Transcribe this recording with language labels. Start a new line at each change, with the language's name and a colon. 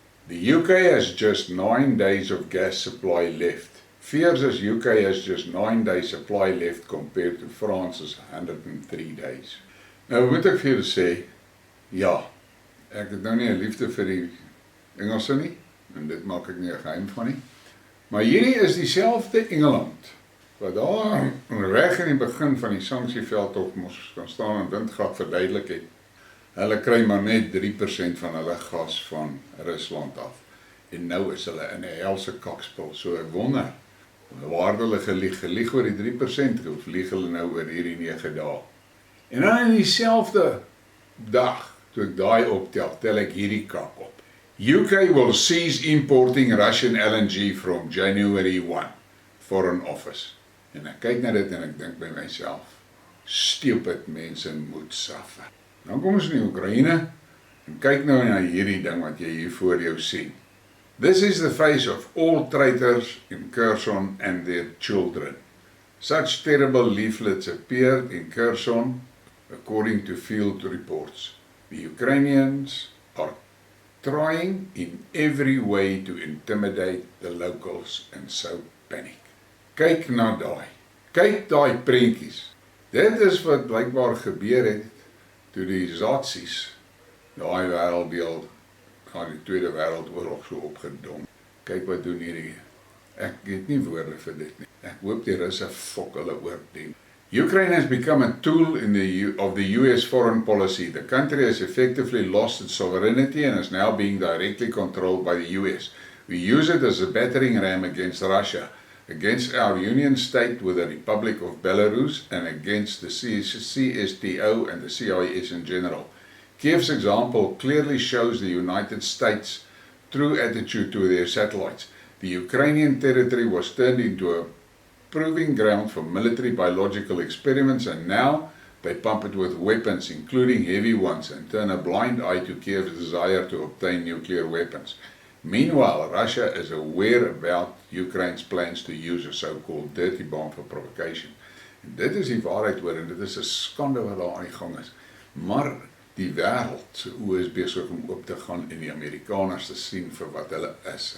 English: The UK has just 9 days of gas supply left. Fears as UK has just 9 days supply left compared to France's 103 days.
Afrikaans: Nou moet ek vir julle sê, ja, ek het nou nie 'n liefde vir die Engelse nie, en dit maak ek nie 'n geheim van nie. Maar hierdie is dieselfde Engeland, wat daar reg in die begin van die sanksieveldtog moes kan staan en windgat verduidelik het. Hulle kry maar net 3% van hulle gas van Rusland af. En nou is hulle in 'n helse kakspel, so ek wonder, waar het hulle gelieg oor die 3%, of lieg hulle nou oor hierdie 9 dae? En dan in dieselfde dag, toe ek daai optel, tel ek hierdie kak op.
English: UK will cease importing Russian LNG from January 1, Foreign Office.
Afrikaans: En ek kyk na dit en ek dink by myself, stupid mense moet suffer. Dan kom ons in die Oekraïne, en kyk nou na hierdie ding wat jy hier voor jou sien.
English: This is the face of all traitors in Kherson and their children. Such terrible leaflets appeared in Kherson, according to field reports. The Ukrainians are trying in every way to intimidate the locals and so panic.
Afrikaans: Kyk na daai. Kyk daai prentjies. Dit is wat blykbaar gebeur het toe die Zatsies daai wêrelddeel van die Tweede Wêreldoorlog so opgedom. Kyk wat doen hierdie. Ek het nie woorde vir dit nie. Ek hoop die Russe fok hulle oor die.
English: Ukraine has become a tool of the US foreign policy. The country has effectively lost its sovereignty and is now being directly controlled by the US. We use it as a battering ram against Russia, against our union state with the Republic of Belarus, and against the CSTO and the CIS in general. Kiev's example clearly shows the United States' true attitude to their satellites. The Ukrainian territory was turned into a proving ground for military biological experiments, and now they pump it with weapons, including heavy ones, and turn a blind eye to Kiev's desire to obtain nuclear weapons. Meanwhile, Russia is aware about Ukraine's plans to use a so-called dirty bomb for provocation.
Afrikaans: En dit is die waarheid hoor, en dit is 'n skande wat daar aan die gang is. Maar die wêreld se oë is besig om oop te gaan en die Amerikaners te sien vir wat hulle is.